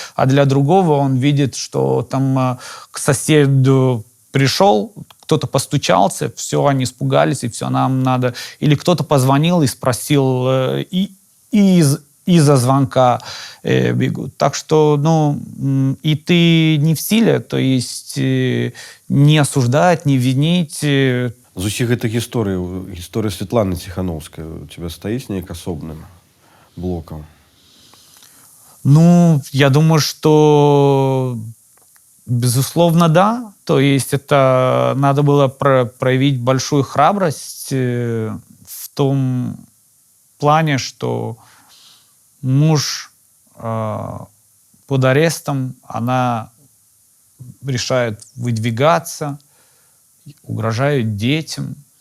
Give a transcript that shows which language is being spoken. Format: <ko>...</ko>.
<ru>А для другого он видит, что там к соседу пришел, кто-то постучался, все, они испугались, и все, нам надо... Или кто-то позвонил и спросил, из-за звонка бегут. Так что, ну, и ты не в силе, то есть не осуждать, не винить.</ru> <be>З усіх гэтых гісторый, гісторыя Светланы Ціхановскай</be> <ru>у тебя</ru> <be>стаіць неяк асобным блоком?</be> <ru>Ну, я думаю, что безусловно, да. То есть это надо было проявить большую храбрость в том плане, что муж под арестом, она решает выдвигаться, угрожает детям.</ru>